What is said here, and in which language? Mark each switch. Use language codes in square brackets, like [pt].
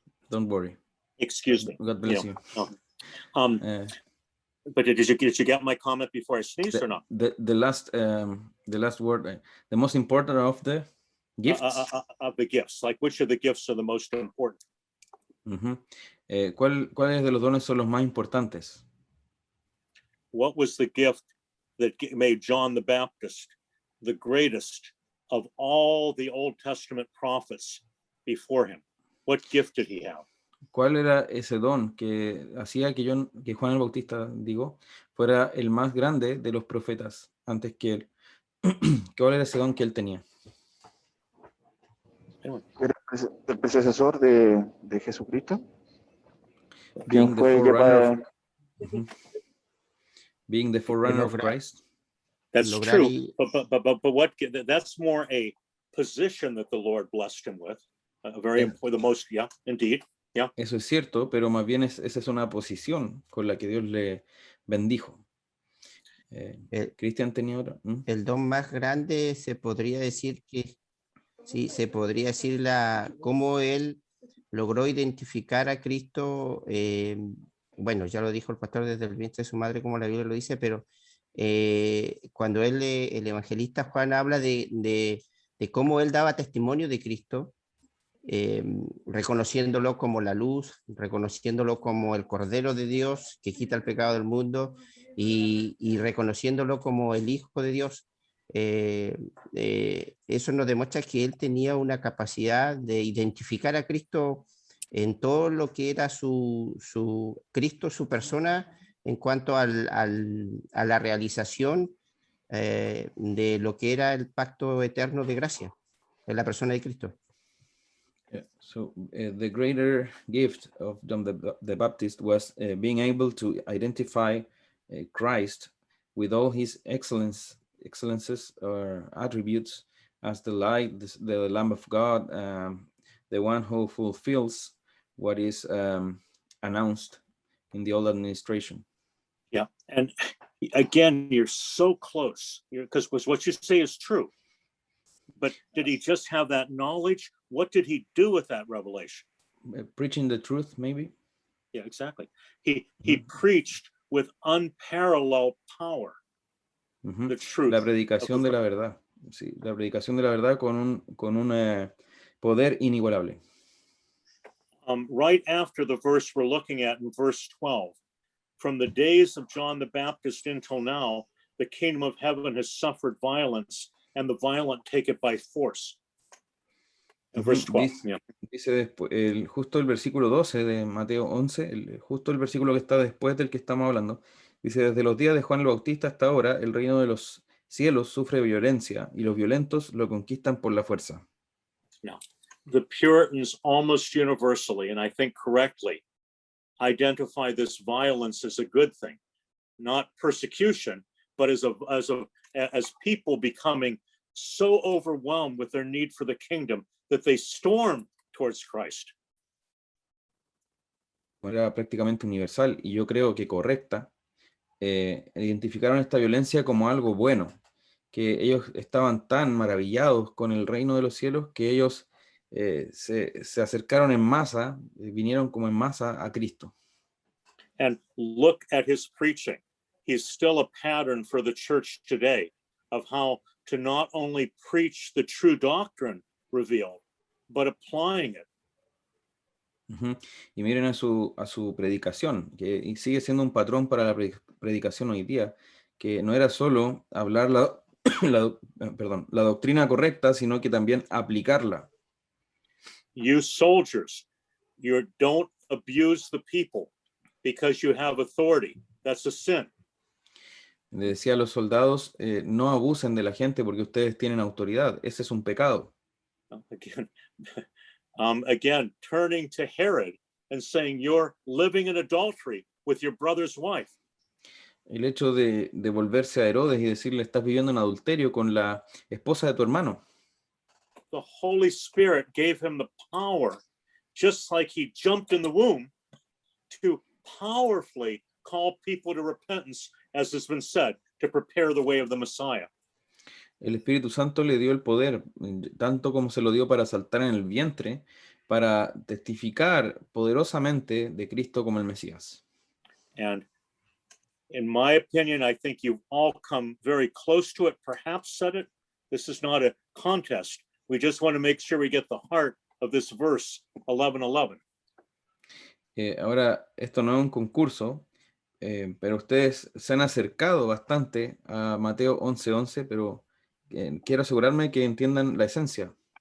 [en] Don't worry. Excuse me. God bless you. But did you get my comment before I sneezed or not? The last word, the most important of the gifts. Of the gifts, like which of the gifts are the most important? [es] ¿Cuáles de los dones son los más importantes? [en] What was the gift that made John the Baptist the greatest of all the Old Testament prophets before him? What gift did he have? [es] ¿Cuál era ese don que hacía que Juan el Bautista, fuera el más grande de los profetas antes que él? ¿Cuál era ese don que él tenía? Era el predecesor de Jesucristo. [en] Being the forerunner being the forerunner of Christ. That's true, but what? That's more a position that the Lord blessed him with. Very important, the most, yeah, indeed, yeah. [es] Eso es cierto, pero más bien esa es una posición con la que Dios le bendijo. Cristian tenía otra. El don más grande se podría decir que, sí, se podría decir cómo él logró identificar a Cristo. Bueno, ya lo dijo el pastor desde el vientre de su madre, como la Biblia lo dice, pero cuando el evangelista Juan habla de cómo él daba testimonio de Cristo, reconociéndolo como la luz, reconociéndolo como el Cordero de Dios que quita el pecado del mundo y reconociéndolo como el Hijo de Dios. Eso nos demuestra que él tenía una capacidad de identificar a Cristo en todo lo que era su Cristo, su persona, en cuanto a la realización de lo que era el pacto eterno de gracia en la persona de Cristo. [en] Yeah. So the greater gift of John the Baptist was being able to identify Christ with all his excellences or attributes as the light, the Lamb of God, the one who fulfills what is announced in the old administration. Yeah, and again, you're so close, because what you say is true. But did he just have that knowledge? What did he do with that revelation? Preaching the truth, maybe? Yeah, exactly. He preached with unparalleled power. The truth. [es] La predicación de la verdad. Sí, la predicación de la verdad con un poder inigualable. [en] Right after the verse we're looking at in verse 12, from the days of John the Baptist until now, the kingdom of heaven has suffered violence, and the violent take it by force. Verse 12. [es] Dice después, justo el versículo 12 de Mateo 11, justo el versículo que está después del que estamos hablando, dice: desde los días de Juan el Bautista hasta ahora, el reino de los cielos sufre violencia, y los violentos lo conquistan por la fuerza. [en] Now, the Puritans almost universally, and I think correctly, identify this violence as a good thing, not persecution, but as people becoming so overwhelmed with their need for the kingdom that they storm towards Christ. [es] Era prácticamente universal, y yo creo que correcta. Identificaron esta violencia como algo bueno, que ellos estaban tan maravillados con el reino de los cielos que ellos se acercaron en masa, vinieron como en masa a Cristo. [en] And look at his preaching. He's still a pattern for the church today of how to not only preach the true doctrine revealed, but applying it. [es] Y miren a su predicación, que sigue siendo un patrón para la predicación hoy día, que no era solo hablar la doctrina correcta, sino que también aplicarla. [en] You soldiers, you don't abuse the people because you have authority. That's a sin. [es] Le decía a los soldados, no abusen de la gente porque ustedes tienen autoridad. Ese es un pecado. [en] Again, turning to Herod and saying you're living in adultery with your brother's wife. [es] El hecho de volverse a Herodes y decirle, estás viviendo en adulterio con la esposa de tu hermano. [en] The Holy Spirit gave him the power, just like he jumped in the womb, to powerfully call people to repentance, as has been said, to prepare the way of the Messiah. [es] El Espíritu Santo le dio el poder, tanto como se lo dio para saltar en el vientre, para testificar poderosamente de Cristo como el Mesías. [en] And in my opinion, I think you've all come very close to it, perhaps said it. This is not a contest. We just want to make sure we get the heart of this verse 11:11. [es] Ahora, esto no es un concurso, pero ustedes se han acercado bastante a Mateo 11:11, pero quiero asegurarme que entiendan la esencia.